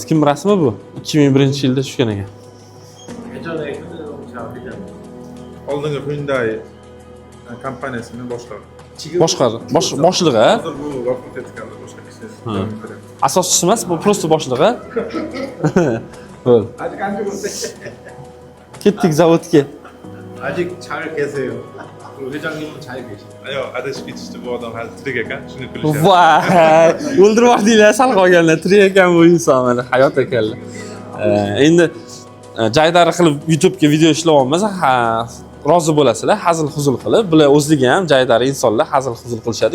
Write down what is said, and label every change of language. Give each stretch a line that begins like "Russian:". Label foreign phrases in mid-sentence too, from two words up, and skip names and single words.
Uzbek: Kim rasmi bu? 2001-yilda tushgan ekan. Oldingi Hyundai kompaniyasini boshqaradi. boshlig'i. Hozir bu vafot etganda boshqa kishi davom ettiryapti. Asoschisi emas, bu prosta boshlig'i. Bo'l.
Korean: 아직 안 죽었어요.
Uzbek: Ketdik zavodga.
Korean: 아직 잘 계세요. 그리고 회장님은 잘 계시고.
Uzbek: Ayo, adashib ketishdi bu odam hali tirik ekan, shuni kulishyapti. Voy, o'ldirib yubordilar sal qolganlar. Tirik ekan bu inson, mana hayot ekanlar. Endi jaydari qilib YouTube'ga video ishlayapmiz. Ha, rozi bo'lasizlar, hazil-huzul qilib. Bular o'zligi ham jaydari insonlar hazil-huzul qilishadi.